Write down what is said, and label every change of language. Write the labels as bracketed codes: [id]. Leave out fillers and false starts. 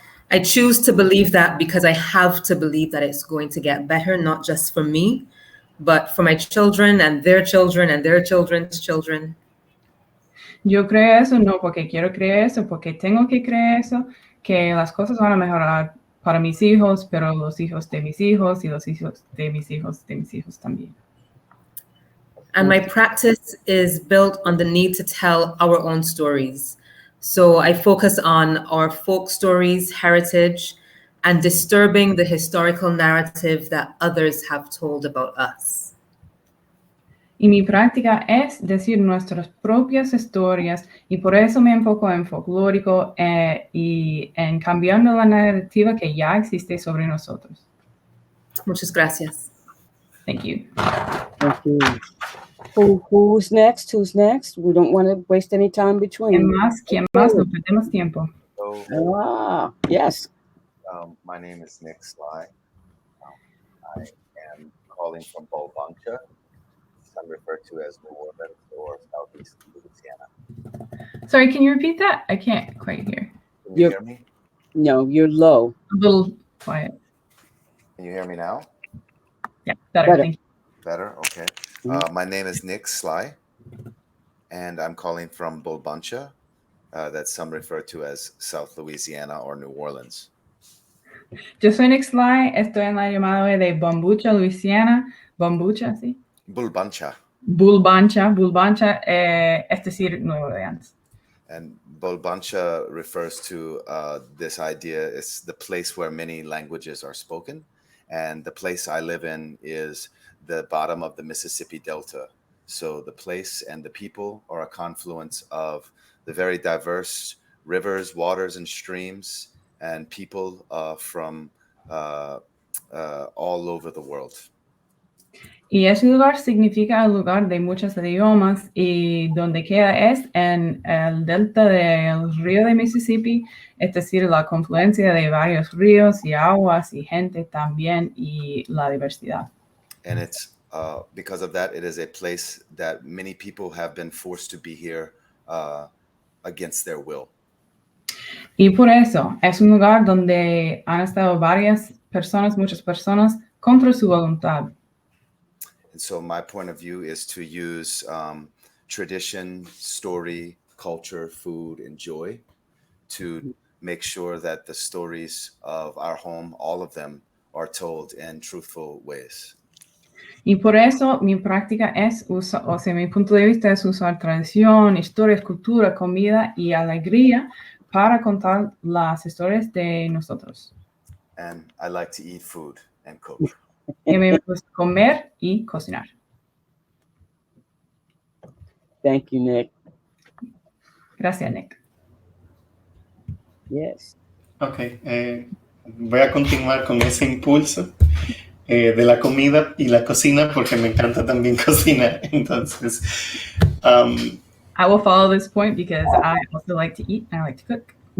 [en] I choose to believe that because I have to believe that it's going to get better, not just for me, but for my children and their children and their children's children. [es] Yo creo eso no porque quiero creer eso, porque tengo que creer eso, que las cosas van a mejorar para mis hijos, pero los hijos de mis hijos y los hijos de mis hijos de mis hijos también. [en] And my practice is built on the need to tell our own stories. So I focus on our folk stories, heritage, and disturbing the historical narrative that others have told about us. [es] Y mi práctica es decir nuestras propias historias y por eso me enfoco en folclórico y en cambiando la narrativa que ya existe sobre nosotros. Muchas gracias. [en] Thank you. Thank you. Who's next? Who's next? We don't want to waste any time between. [es] ¿Quién más? No perdemos tiempo. [en] So, Yes. my name is Nick Sly. I am calling from Bulbancha. I'm referred to as New Orleans or Southeast Louisiana. Sorry, can you repeat that? I can't quite hear. Can you hear me? No, you're low. A little quiet. Can you hear me now? Yeah, better. Thank you. Better? Okay. My name is Nick Sly, and I'm calling from Bulbancha, that some refer to as South Louisiana or New Orleans. [es] Yo soy Nick Sly, estoy en la llamada de Bombucha, Louisiana. Bombucha, ¿sí? Bulbancha. Bulbancha, es decir, Nueva Orleans. [en] And Bulbancha refers to this idea. It's the place where many languages are spoken. And the place I live in is the bottom of the Mississippi Delta. So the place and the people are a confluence of the very diverse rivers, waters, and streams, and people from all over the world. [es] Y ese lugar significa el lugar de muchos idiomas y donde queda es en el delta del río de Mississippi, es decir, la confluencia de varios ríos y aguas y gente también y la diversidad. [en] And it's because of that, it is a place that many people have been forced to be here against their will. [es] Y por eso es un lugar donde han estado muchas personas contra su voluntad. [en] And so my point of view is to use tradition, story, culture, food, and joy to make sure that the stories of our home, all of them, are told in truthful ways. [es] Y por eso mi práctica es, mi punto de vista es usar tradición, historias, cultura, comida y alegría para contar las historias de nosotros. [en] And I like to eat food and cook. [es] Y me gusta comer y cocinar. [en] Thank you, Nick. [es] Gracias, Nick. [en] Yes. [es] Ok, voy a continuar con ese impulso de la comida y la cocina porque me encanta también cocinar. Entonces, [en] I will follow this point because I also like to eat and I like to cook.